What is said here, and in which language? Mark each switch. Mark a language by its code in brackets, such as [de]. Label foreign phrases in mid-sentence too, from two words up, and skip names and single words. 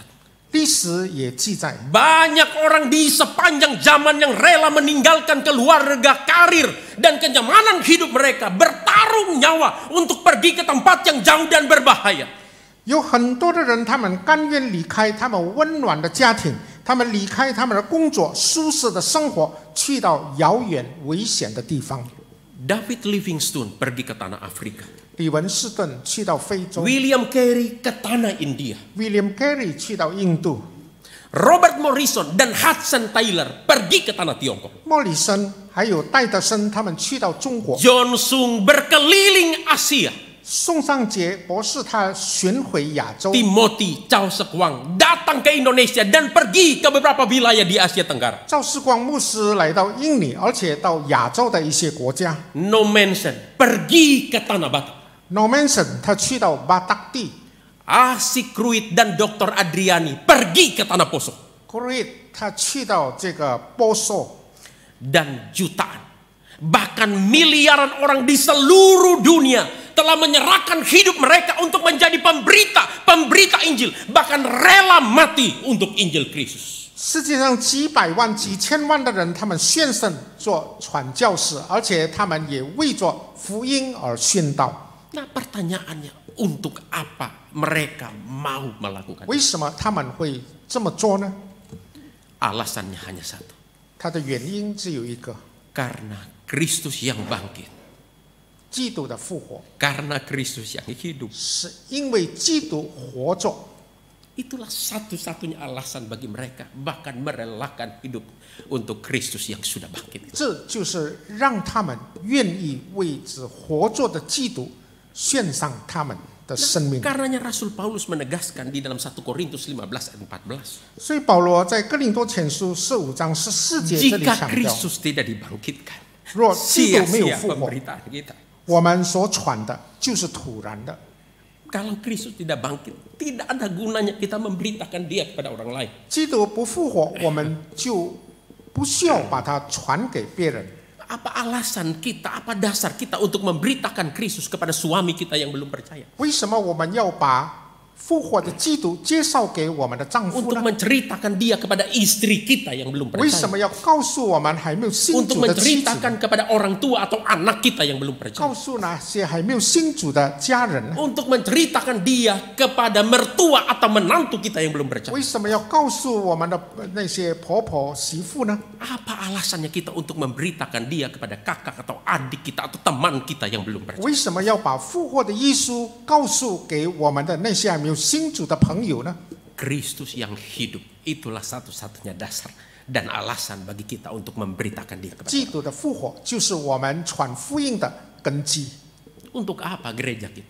[zh] 历史也记载， [id] banyak orang di sepanjang zaman yang rela meninggalkan keluarga, karir, dan kenyamanan hidup mereka, bertarung nyawa untuk pergi ke tempat yang jauh dan berbahaya. [zh] 有很多的人，他们甘愿离开他们温暖的家庭，他们离开他们的工作、舒适的生活，去到遥远危险的地方。 [id] David Livingstone pergi ke tanah Afrika. [zh] 李文士顿去到非洲 [id] William Carey ke tanah India. [zh] ，William Carey 去到印度， [id] Robert Morrison dan Hudson Taylor pergi ke tanah Tiongkok. [zh] 莫里森还有戴德森，他们去到中国。 [id] John Sung berkeliling Asia. [zh] 宋尚杰博士他巡回亚洲。 [id] Timothy Chow Sek Wang datang ke Indonesia dan pergi ke beberapa wilayah di Asia Tenggara. [zh] 赵世光牧师来到印尼，而且到亚洲的一些国家。 [id] No Manson pergi ke Tanah Batak. [zh] Normanson 他去到巴达地。 [id] Asik Kruit dan Dr. Adriani pergi ke Tanah Poso. [zh] Kurit 他去到这个波索。 [id] Dan jutaan, bahkan miliaran orang di seluruh dunia telah menyerahkan hidup mereka untuk menjadi pemberita Injil, bahkan rela mati untuk Injil Kristus. [zh] 世界上几百万、几千万的人，他们献身做传教士，而且他们也为着福音而宣道。 [id] Nah, pertanyaannya, untuk apa mereka mau melakukan? [zh] 为什么他们会这么做呢？ [id] Alasannya hanya satu. [zh] 它的原因只有一个： [id] Karena Kristus yang bangkit. [zh] 基督的复活， [id] Karena Kristus yang hidup. [zh] 是因为基督活着。 [id] Itulah satu-satunya alasan bagi mereka, bahkan merelakan hidup untuk Kristus yang sudah bangkit. [zh] 这就是让他们愿意为之活着的基督献上他们的生命。 [id] Karenanya Rasul Paulus menegaskan di dalam 1 Korintus 15 ayat 14. [zh] 所以保罗在哥林多前书15章14节这里 [id] Jika [zh] 强调： [id] Kristus tidak dibangkitkan, [zh] 若基督没有 [id] sia-sia [zh] 复活， [id] pemberitaan kita. [zh] 我们所传的就是徒然的。 [id] Kalau Kristus tidak bangkit, tidak ada gunanya kita memberitakan dia kepada orang lain. [zh] 基督不复活，我们就不需要把它传给别人。 [id] Apa alasan kita, apa dasar kita untuk memberitakan Kristus kepada suami kita yang belum percaya? [zh] 为什么我们要把复活的基督介绍给我们的丈夫 [id] Untuk [zh] 呢？ [id] menceritakan dia kepada istri kita yang belum [zh] 为什 [id] percaya. [zh] 么要告诉我们还没有信 [id] Untuk [zh] 主的妻子？ [id] menceritakan kepada orang tua atau anak kita yang belum [zh] 告 [id] percaya. [zh] 诉那些还没有信主的家人呢？ [id] Untuk menceritakan dia kepada mertua atau menantu kita yang belum [zh] 为 [id] percaya. [zh] 什么要告诉我们的那些婆婆媳妇呢？ [id] Apa alasannya kita untuk memberitakan dia kepada kakak atau adik kita atau teman kita yang belum percaya? [zh] 为什么要把复活的耶稣告诉给我们的那些还没有信主的朋友呢？ [id] Kristus yang hidup, itulah satu-satunya dasar dan alasan bagi kita untuk memberitakan dia kepada [zh] 基 [id] orang. [zh] 督的复活就是我们传福音的根基。 [id] Untuk apa gereja kita?